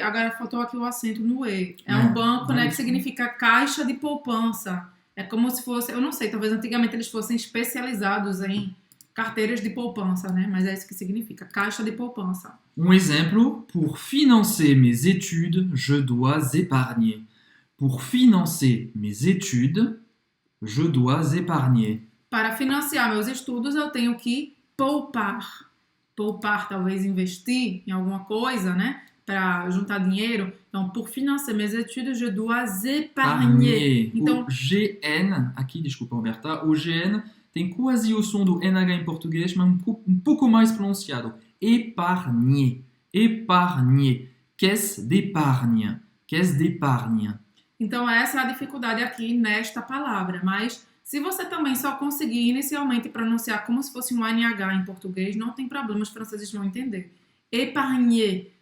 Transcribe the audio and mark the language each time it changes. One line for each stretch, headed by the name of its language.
Portuguese: Agora faltou aqui o acento no E. É um banco, né, que significa caixa de poupança. É como se fosse... Eu não sei, talvez antigamente eles fossem especializados em carteiras de poupança, né? Mas é isso que significa. Caixa de poupança. Um exemplo,
French: pour financer mes études, je dois épargner. Pour financer mes études, je dois épargner.
Portuguese: Para financiar meus estudos, eu tenho que poupar. Poupar, talvez investir em alguma coisa, né? Para juntar dinheiro.
French: Então, pour financer mes études, je dois épargner.
Portuguese: Então, o GN, aqui, desculpa, Roberta, o GN tem quase o som do NH em português, mas um pouco mais pronunciado.
French: Épargner. Épargner. Caisse d'épargne. Caisse d'épargne.
Portuguese: então, essa é a dificuldade aqui nesta palavra. Mas, se você também só conseguir inicialmente pronunciar como se fosse um NH em português, não tem problema, os franceses vão entender. Épargner.